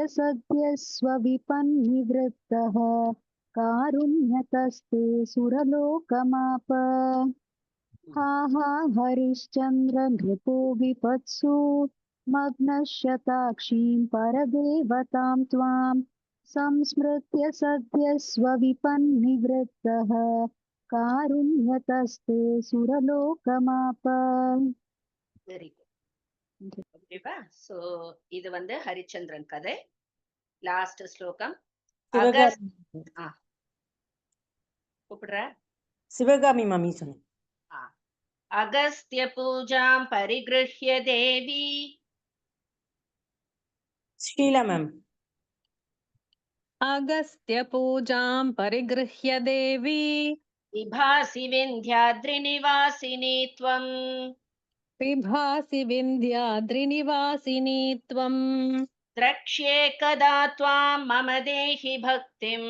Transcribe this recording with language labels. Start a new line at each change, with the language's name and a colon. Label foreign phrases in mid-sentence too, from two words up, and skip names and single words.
Sanskrit: सद्य स्वविपन्निवृत्तः, कारुण्यतस्ते सुरलोकमाप, हा हा हरिश्चन्द्र नृपो विपत्सु, मग्नशताक्षीं परदेवतां त्वां, संस्मृत्य सद्य स्वविपन्निवृत्तः, कारुण्यतस्ते सुरलोकमाप.
English: very good. ஓகேவா?
Tamil: சோ இது ஹரிச்சந்திரன் கதை. லாஸ்ட் ஸ்லோகம் கூப்பிடுற சிவகாமி மாமி சொன்னேன்.
Sanskrit: अगस्त्य पूजां परिगृह्य देवी,
Tamil: ஷீலா மேம்.
Sanskrit: अगस्त्य पूजां परिगृह्य देवी, विभासि विन्ध्याद्रिनिवासिनी त्वम्, विभासि विन्ध्याद्रिनिवासिनी त्वम्, द्रक्ष्ये कदा त्वां मम देहि भक्तिम्,